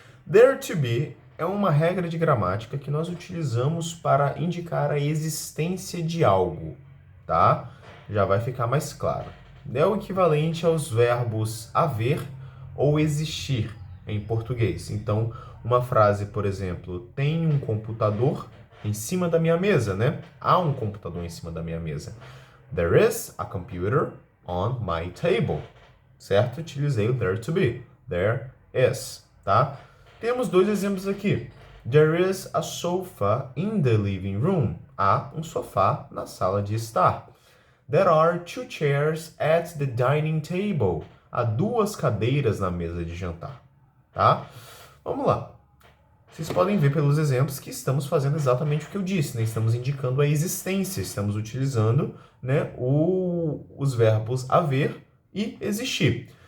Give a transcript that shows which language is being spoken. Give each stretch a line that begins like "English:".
Portuguese: There to be é uma regra de gramática que nós utilizamos para indicar a existência de algo, tá? Já vai ficar mais claro. É o equivalente aos verbos haver ou existir em português. Então, uma frase, por exemplo, tem um computador em cima da minha mesa, né? Há um computador em cima da minha mesa.
English: There is a computer on my table.
Portuguese: Certo? Utilizei o there to be.
English: There is,
Portuguese: tá? Temos dois exemplos aqui.
English: There is a sofa in the living room.
Portuguese: Há um sofá na sala de estar.
English: There are two chairs at the dining table.
Portuguese: Há duas cadeiras na mesa de jantar. Tá? Vamos lá. Vocês podem ver pelos exemplos que estamos fazendo exatamente o que eu disse, né? Estamos indicando a existência, estamos utilizando, né, os verbos haver e existir.